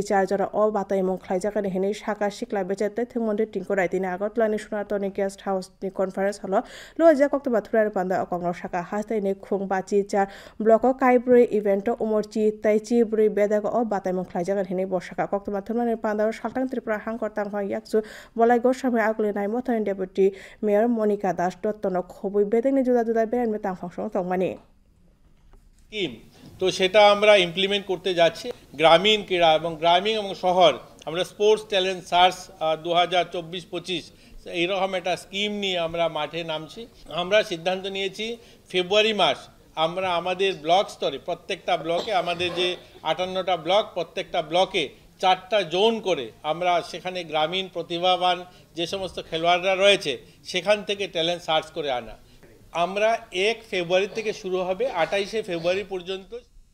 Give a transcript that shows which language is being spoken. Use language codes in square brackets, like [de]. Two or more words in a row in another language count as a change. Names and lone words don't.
[trp] चार्जर बाताय मुं ख्लायजागानि हिनै साका सिक्ला बेचेते थोंमन्त्रि टिंको रायतिनि आगतलानि सुनातनि गेस्ट हाउसनि कनफारेन्स हल लोजा कक्टोबर थुरारि पान्दा अकंग साका हास्थायनि खुं बाचि चार ब्लक काइब्रै इभेन्ट उमरचि ताइचि ब्रै बेदाग बाताय मुं ख्लायजागानि हिनै बसाका कक्टोबर थुरारि पान्दा सालतां त्रिपुरा हांकर तांफा याकसु बलाय गौसामे आगुलिनाय मथानि डेपुटी मेयर मनिका दास दत्तन खबुई बेदेंनि जुदा जुदा बेरान में तांफांसং तंमानि [bn] স্কিম তো সেটা আমরা ইমপ্লিমেন্ট করতে যাচ্ছি গ্রামীণ ক্রীড়া এবং গ্রামীণ এবং শহর আমরা স্পোর্টস ট্যালেন্ট সার্চ 2024-25 এইরকম একটা স্কিম নিয়ে আমরা মাঠে নামছি আমরা সিদ্ধান্ত নিয়েছি ফেব্রুয়ারি মাস আমরা আমাদের ব্লক স্তরে প্রত্যেকটা ব্লকে আমাদের যে 58টা ব্লক প্রত্যেকটা ব্লকে 4টা জোন করে আমরা সেখানে গ্রামীণ প্রতিভাবান যে সমস্ত খেলোয়াড়রা রয়েছে সেখান থেকে ট্যালেন্ট সার্চ করে আনা আমরা 1 ফেব্রুয়ারি থেকে শুরু হবে 28শে ফেব্রুয়ারি পর্যন্ত